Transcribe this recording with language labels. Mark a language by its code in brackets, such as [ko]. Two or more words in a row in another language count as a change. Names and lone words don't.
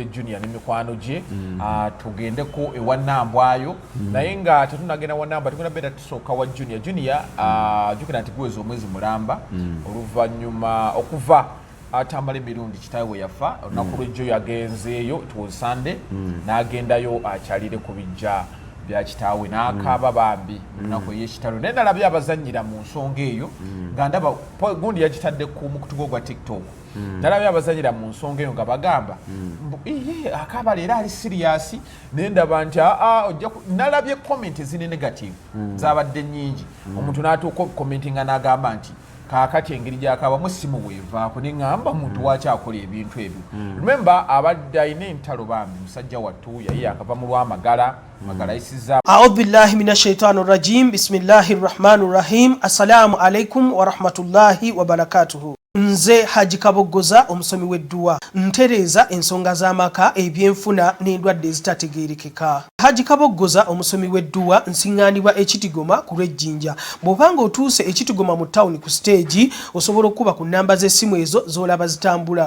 [lg] Junior n'emikwano gye tugendeko ewa Nambwayo naye nga tetunagenda wa Namba tugenda beera tusooka wa Junior jukira nti gwezi omwezi mulamba oluvannyuma okuva Tamale mirundi kitaawe yafa olunaku lw'ejjo yagenzeeyo [en] it was Sunday [lg] n'agendayo akyalire ku bijja bya kitaawe n'akaaba bambi olunaku ey'ekitalo naye nalabye abazannyira mu nsonga eyo nga ndaba gundi yagitadde ku mukutu gwa TikTok nalabye abazannyira mu nsonga eyo nga bagamba akaaba leero ali serious naye ndaba nti nalabye comment ezine negative zabadde nnyingi omuntu n'atuuka okukomentinga n'agamba nti kakati engeri gyakabamu simu weevaako neŋŋamba muntu wakyakola ebintu ebyo remember abadde alina entalo bambi musajja wattu yali yakava mu lwa Magala isiza [ar] أعوذ بالله من الشيطان الرجيم بسم الله الرحمن الرحيم السلام عليكم ورحمة الله وبركاته [lg] nze Haji Kaboggoza omusomi w'edduwa ntereeza ensonga z'amaka ebyenfuna n'endwadde ezitategeerekeka. Haji Kaboggoza omusomi w'edduwa nsiŋŋaanibwa Ekitigoma ku lw'Ejjinja. Bw'obanga otuuse Ekitigoma mu ttawuni ku siteegi osobola okuba ku nnamba z'essimu ezo z'olaba zitambula.